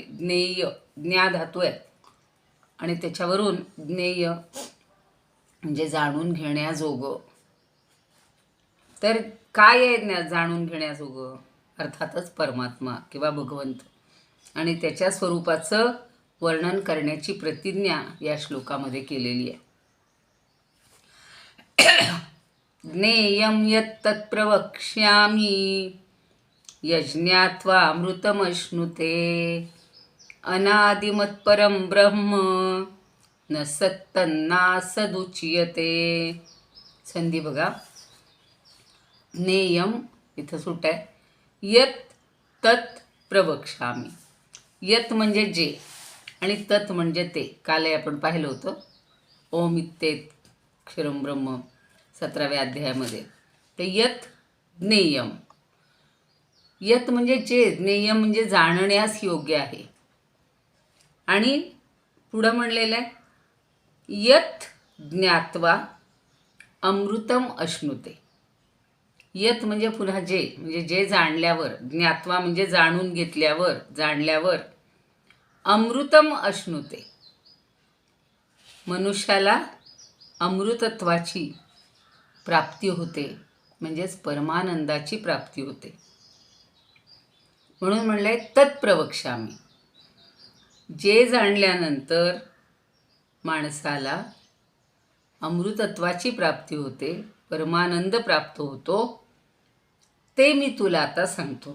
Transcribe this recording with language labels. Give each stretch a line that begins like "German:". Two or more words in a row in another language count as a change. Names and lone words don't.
Marathi: ज्ञेय, ज्ञा धातू आहे आणि त्याच्यावरून ज्ञेय म्हणजे जाणून घेण्याजोगं. तर काय आहे जाणून घेण्याजोगं? अर्थातच परमात्मा किंवा भगवंत, आणि त्याच्या स्वरूपाचं वर्णन करण्याची प्रतिज्ञा या श्लोकामध्ये केलेली आहे.
Sanskrit: ज्ञेयं यत्तत् प्रवक्ष्यामि यज्ञात्वा अमृतमश्नुते अनादिमत्परं ब्रह्म न सत्तन्नासदुच्यते.
Marathi: संधी बघा. ज्ञेयम इथं सुट आहे.
Sanskrit: यत तत् प्रवक्ष्यामि.
Marathi: यत म्हणजे जे आणि तत् म्हणजे ते. कालही आपण पाहिलं होतं.
Sanskrit: ओम इत्येत क्षरम ब्रह्म
Marathi: 17व्या अध्यायामध्ये.
Sanskrit: ते यत ज्ञेयम.
Marathi: यत म्हणजे जे, ज्ञेयम म्हणजे जाणण्यास योग्य आहे. आणि पुढं म्हणलेलं आहे
Sanskrit: यत ज्ञात्वा अमृतम अश्नुते.
Marathi: यत म्हणजे पुन्हा जे, म्हणजे जे जाणल्यावर, ज्ञात्वा म्हणजे जाणून घेतल्यावर, जाणल्यावर,
Sanskrit: अमृतम अश्नुते
Marathi: मनुष्याला अमृतत्वाची प्राप्ती होते, म्हणजेच परमानंदाची प्राप्ती होते. म्हणून म्हणलंय तत्प्रवक्ष्यामि. जे जाणल्यानंतर माणसाला अमृतत्वाची प्राप्ती होते, परमानंद प्राप्त होतो, ते मी तुला आता सांगतो.